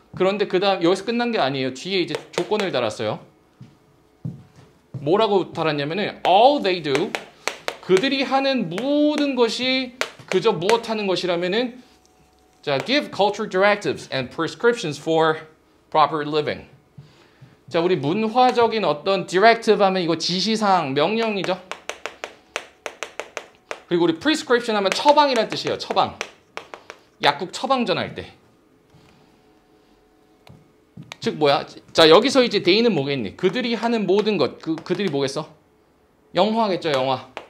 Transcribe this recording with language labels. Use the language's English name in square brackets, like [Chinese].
[Korean] 그런데 그 다음 여기서 끝난 게 아니에요. 뒤에 이제 조건을 달았어요. 뭐라고 달았냐면은 [English] all they do [Korean] 그들이 하는 모든 것이 그저 무엇 하는 것이라면은 [English] 자, give cultural directives and prescriptions for proper living. [Korean] 자, 우리 문화적인 어떤 directive 하면 이거 지시사항, 명령이죠. 그리고 우리 prescription 하면 처방이란 뜻이에요. 처방. 약국 처방전 할 때. 즉 뭐야? 자, 여기서 이제 they는 뭐겠니? 그들이 하는 모든 것. 그들이 뭐겠어? 영화겠죠, 영화.